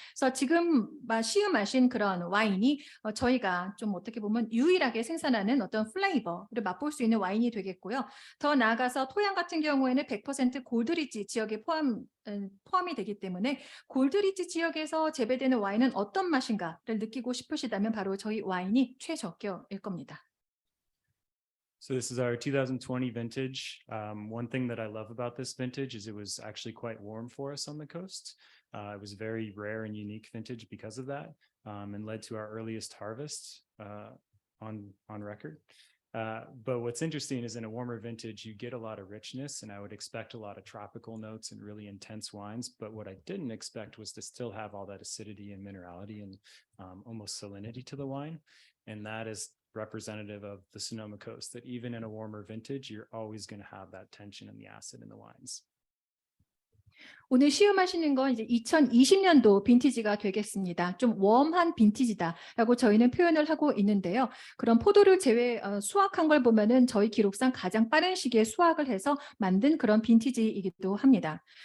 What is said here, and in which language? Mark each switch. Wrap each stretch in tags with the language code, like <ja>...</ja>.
<ko>그래서 지금 시음하신 그런 와인이 저희가 좀 어떻게 보면 유일하게 생산하는 어떤 플레이버를 맛볼 수 있는 와인이 되겠고요. 더 나아가서 토양 같은 경우에는 100% 골드리지 지역에 포함이 되기 때문에 골드리지 지역에서 재배되는 와인은 어떤 맛인가를 느끼고 싶으시다면 바로 저희 와인이 최적격일 겁니다.</ko> <en>So this is our 2020 vintage. One thing that I love about this vintage is it was actually quite warm for us on the coast. It was very rare and unique vintage because of that, and led to our earliest harvest on record. But what's interesting is in a warmer vintage, you get a lot of richness, and I would expect a lot of tropical notes and really intense wines. But what I didn't expect was to still have all that acidity and minerality and almost salinity to the wine. And that is representative of the Sonoma Coast, that even in a warmer vintage, you're always going to have that tension and the acid in the wines.</en> <ko>오늘 시음하시는 건 이제 2020년도 빈티지가 되겠습니다. 좀 웜한 빈티지다라고 저희는 표현을 하고 있는데요. 그런 포도를 수확한 걸 보면은 저희 기록상 가장 빠른 시기에 수확을 해서 만든 그런 빈티지이기도 합니다.</ko>